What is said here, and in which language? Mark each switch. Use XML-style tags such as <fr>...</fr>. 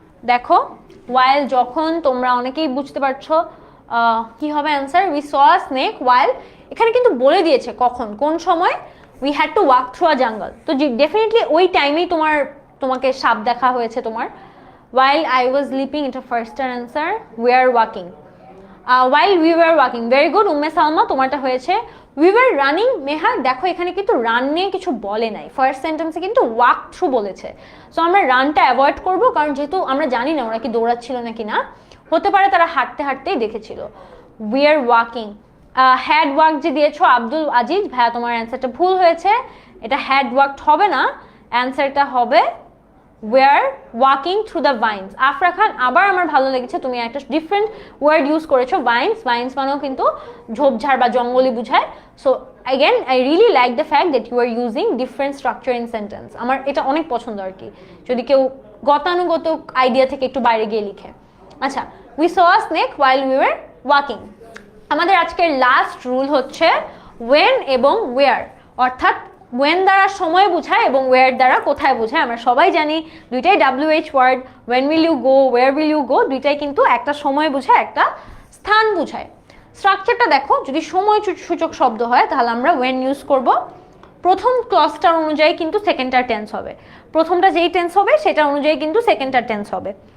<bn>দেখো while যখন, তোমরা অনেকেই বুঝতে পারছো কি হবে answer,</bn> <en>we saw a snake while,</en> <bn>এখানে কিন্তু বলে দিয়েছে কখন কোন সময়,</bn> <en>we had to walk through a jungle,</en> <bn>তো ডেফিনেটলি ওই টাইমেই তোমাকে সাপ দেখা হয়েছে তোমার।</bn> <en>while I was sleeping,</en> <bn>এটা first answer,</bn> <en>we are walking, while we were walking, very good Umme Salma,</en> <bn>তোমারটা হয়েছে।</bn> <en>we were running,</en> <bn>মেহার দেখো এখানে কিন্তু রান নিয়ে কিছু বলে নাই, ফার্স্ট সেন্টেন্সে কিন্তু ওয়াক থ্রু বলেছে, সো আমরা রানটা অ্যাভয়েড করব, কারণ যেহেতু আমরা জানি না ওরা কি দৌড়াচ্ছিল নাকি না, হতে পারে তারা হাঁটতে হাঁটতেই দেখেছিল।</bn> <en>we are walking,</en> <bn>had work যে দিয়েছো আব্দুল আজিজ ভাইয়া, তোমার অ্যান্সারটা ভুল হয়েছে, এটা হ্যাড ওয়ার্কড হবে না, অ্যান্সারটা হবে</bn> <en>we are walking through the vines।</en> <bn>Afra খান, আবার আমার ভালো লেগেছে তুমি একটা ডিফারেন্ট ওয়ার্ড ইউজ করেছো, ভাইন্স, ভাইন্স মানেও কিন্তু ঝোপঝাড় বা জঙ্গলি বুঝায়।</bn> <en>so again I really like the fact that you are using different structure in sentence,</en> <bn>আমার এটা অনেক পছন্দ আর কি, যদি কেউ গতানুগত আইডিয়া থেকে একটু বাইরে গিয়ে লিখে।</bn> <en>আচ্ছা, we saw a snake while we were walking।</en> <bn>আমাদের আজকের লাস্ট রুল হচ্ছে when এবং where, অর্থাৎ when দ্বারা সময় বোঝায় এবং where দ্বারা কোথায় বোঝায়। আমরা সবাই জানি দুইটাই WH word,</bn> <en>when will you go, where will you go,</en> <bn>দুইটাই কিন্তু একটা সময় বোঝায় একটা স্থান বোঝায়। স্ট্রাকচারটা দেখো, যদি সময় সূচক শব্দ হয় তাহলে আমরা when ইউজ করব, প্রথম ক্লজটার অনুযায়ী কিন্তু সেকেন্ডটার টেন্স হবে, প্রথমটা যেই টেন্স হবে সেটা অনুযায়ী কিন্তু সেকেন্ডটার টেন্স হবে।</bn>